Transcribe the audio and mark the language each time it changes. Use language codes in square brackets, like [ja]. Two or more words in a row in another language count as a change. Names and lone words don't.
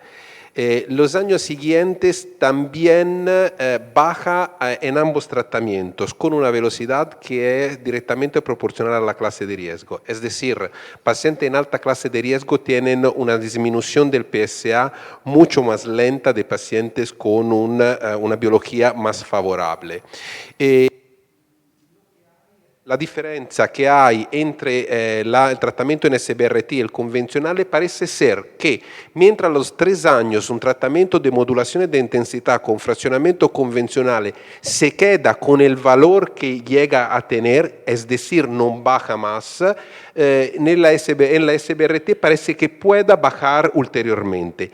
[es] Los años siguientes también baja en ambos tratamientos con una velocidad que es directamente proporcional a la clase de riesgo. Es decir, pacientes en alta clase de riesgo tienen una disminución del PSA mucho más lenta de pacientes con una biología más favorable. [it] La differenza che hai [es] entre el tratamiento en SBRT y el convencional parece ser que mientras a los 3 años un tratamiento de modulación de intensidad con fraccionamiento convencional se queda con el valor que llega a tener, es decir, no baja más, en la SBRT parece que pueda bajar ulteriormente.